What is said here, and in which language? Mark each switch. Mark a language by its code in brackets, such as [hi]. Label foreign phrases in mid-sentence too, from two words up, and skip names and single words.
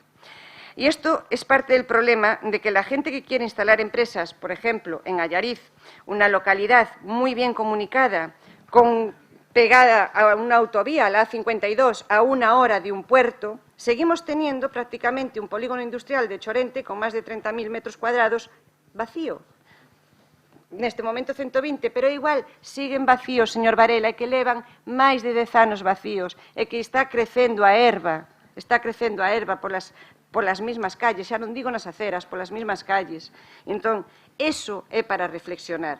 [es] Y esto es parte del problema de que la gente que quiere instalar empresas, por ejemplo, en Allariz, una localidad muy bien comunicada, pegada a una autovía, la A52, a 1 hora de un puerto, seguimos teniendo prácticamente un polígono industrial de Chorente con más de 30.000 metros cuadrados vacío. [gl] Neste momento 120, [es] pero igual siguen vacíos, [gl] señor Varela, e que levan máis de 10 anos vacíos, e que está crecendo a erva [es] por las mismas calles, [gl] xa non digo nas aceras, [es] por las mismas calles. [gl] Entón, eso é para reflexionar.